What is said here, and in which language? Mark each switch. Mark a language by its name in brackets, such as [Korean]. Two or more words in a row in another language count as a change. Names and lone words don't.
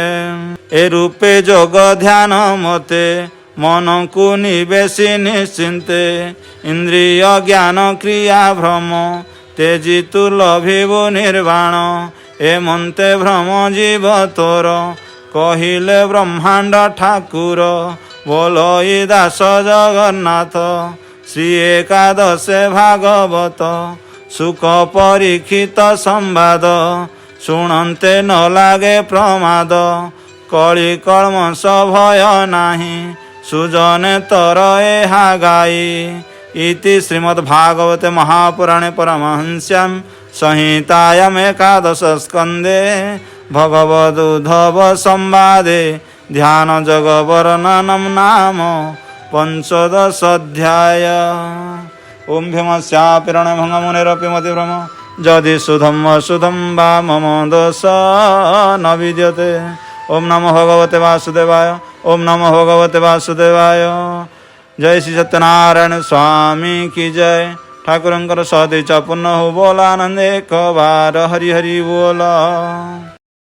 [Odia] ଏ ରୂପେ ଯୋଗ ଧ୍ୟାନ ମତେ ମନ କୋ ନିବେଶି ନିଶ୍ଚିନ୍ତେ ଇନ୍ଦ୍ରିୟ ଜ୍ଞାନ କ୍ରିୟା ଭ୍ରମ ତେଜିତୁ ଲଭିବୁ ନିର୍ବାଣ ଏ ମନ୍ତେ ଭ୍ରମ ଜୀବ ତୋର କହିଲେ ବ୍ରହ୍ମାଣ୍ଡ ଠାକୁର ବୋଲଇ ଦାସ ଜଗନ୍ନାଥ ଶ୍ରୀ ଏକାଦଶେ ଭାଗବତ ସୁଖ ପରୀକ୍ଷିତ ସମ୍ବାଦ ଶୁଣନ୍ତେ ନ ଲାଗେ ପ୍ରମାଦ କଳି କଳ୍ମଷ ଭୟ ନାହି ସୁଜନେ ତର ଏହା ଗାଇ [Sanskrit] इति श्रीमद्भागवते महापुराणे परमहंस्यां संहितायाम् एकादश स्कंदे भगवदुद्धव संवादे ध्यान जग वर्णनम नाम पंचदश अध्याय। ओम भीमस्यापिरण भंगमुनिरपि मतिभ्रम यदि सुधम अशुधम वा मम दोष न विद्यते। ओम नमो भगवते वासुदेवाय। ओम नमो भगवते वासुदेवाय। [Hindi] जय श्री सत्यनारायण स्वामी की जय। [Odia] ଠାକୁରଙ୍କର ସଦି ଚ ପୁନଃ ବୋଲା ଆନନ୍ଦ ଏକ ବାର ହରି ହରି ବୋଲା।